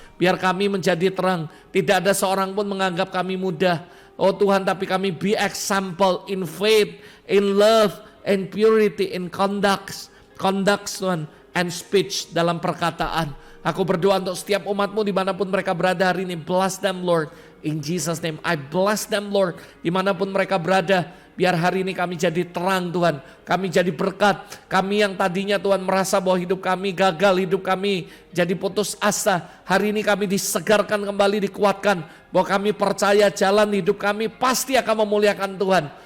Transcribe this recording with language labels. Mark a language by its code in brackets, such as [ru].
[id] Biar kami menjadi terang, tidak ada seorang pun menganggap kami mudah. Oh Tuhan, tapi kami [en] be example in faith, in love, in purity, in conduct Tuhan, and speech, [id] dalam perkataan. Aku berdoa untuk setiap umatmu dimanapun mereka berada hari ini. [en] Bless them Lord, in Jesus name. I bless them Lord, [id] dimanapun mereka berada. Biar hari ini kami jadi terang Tuhan. Kami jadi berkat. Kami yang tadinya Tuhan merasa bahwa hidup kami gagal, hidup kami jadi putus asa. Hari ini kami disegarkan kembali, dikuatkan. Bahwa kami percaya jalan hidup kami pasti akan memuliakan Tuhan.